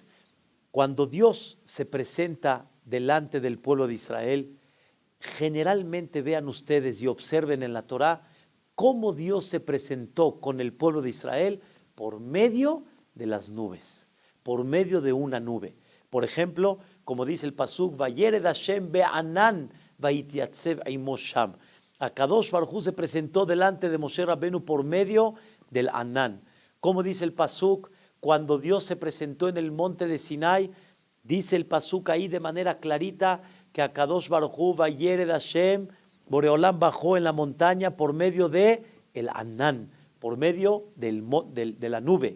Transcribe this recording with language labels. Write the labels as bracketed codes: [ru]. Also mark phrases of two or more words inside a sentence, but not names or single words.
[es] Cuando Dios se presenta delante del pueblo de Israel, generalmente vean ustedes y observen en la Torá cómo Dios se presentó con el pueblo de Israel por medio de las nubes, por medio de una nube. Por ejemplo, como dice el pasuk, [he] וירד השם בענן ויתיצב עמו שם. הקדוש ברוך הוא [es] se presentó delante de Moshe Rabbenu por medio del Anán. Como dice el Pasuk, cuando Dios se presentó en el monte de Sinai, dice el Pasuk ahí de manera clarita que [he] הקדוש ברוך הוא וירד השם, [es] Boreolam bajó en la montaña por medio de el Anán, por medio de la nube.